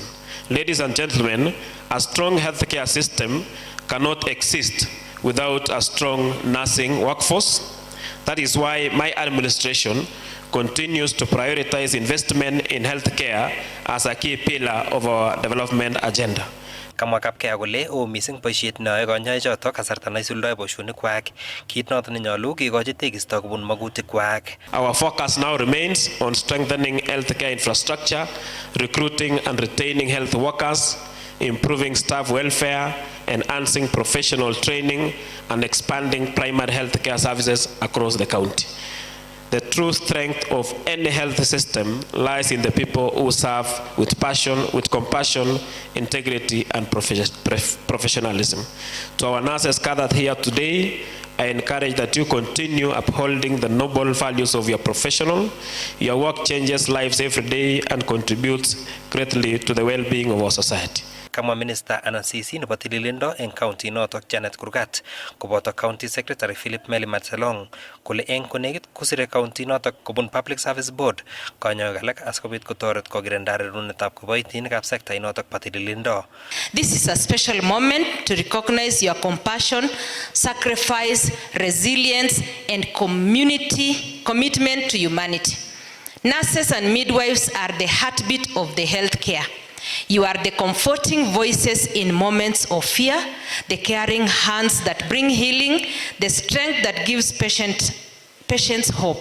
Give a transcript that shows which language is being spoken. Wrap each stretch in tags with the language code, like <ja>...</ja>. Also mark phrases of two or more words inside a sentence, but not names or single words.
<en>Ladies and gentlemen, a strong healthcare system cannot exist without a strong nursing workforce. That is why my administration continues to prioritize investment in healthcare as a key pillar of our development agenda.</en> <kln>Kamwa Kapkea kole oo mising boisiet neyoe konyoichotok kasarta neisuldoe boisionikwak, kit noto nenyolu kikochi tekisto kobun magutikwak.</kln> <en>Our focus now remains on strengthening healthcare infrastructure, recruiting and retaining health workers, improving staff welfare, enhancing professional training, and expanding primary healthcare services across the county. The true strength of any health system lies in the people who serve with passion, with compassion, integrity, and professionalism. To our nurses gathered here today, I encourage that you continue upholding the noble values of your profession. Your work changes lives every day and contributes greatly to the well-being of our society.</en> <kln>Kamwa Minister anan CC nebo Tililindo eng county notok Janet Kurgat koboto</kln> <en>County Secretary</en> <kln>Philip Meli Matselong kole eng konekit kusire county notok kobun Public Service Board konyoik alak asikobit kotoret kokirinda rerunetab kiboitinikab sekta inotok bo Tililindo.</kln> <en>This is a special moment to recognize your compassion, sacrifice, resilience, and commitment to humanity. Nurses and midwives are the heartbeat of the healthcare. You are the comforting voices in moments of fear, the caring hands that bring healing, the strength that gives patients hope.</en>